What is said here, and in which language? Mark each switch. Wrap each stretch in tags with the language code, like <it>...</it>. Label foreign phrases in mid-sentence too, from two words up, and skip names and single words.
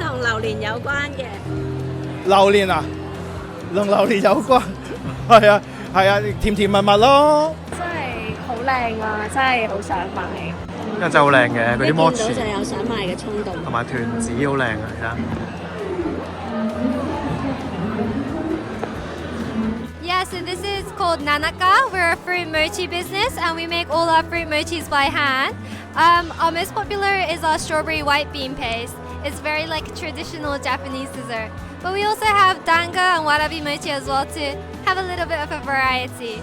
<yue>同榴蓮有關嘅。榴蓮啊，同榴蓮有關，係啊係啊，甜甜蜜蜜咯。真係好靚啊！真係好想買。因為真係好靚嘅，嗰啲摩你見到就有想買嘅衝動。同埋團子好靚啊！而家。</yue> <en>Yeah, so this is called Nanaka. We're a fruit mochi business and we make all our fruit mochis by hand. Our most popular is our strawberry white bean paste. It's very like a traditional Japanese dessert. But we also have danga and warabi mochi as well to have a little bit of a variety.</en>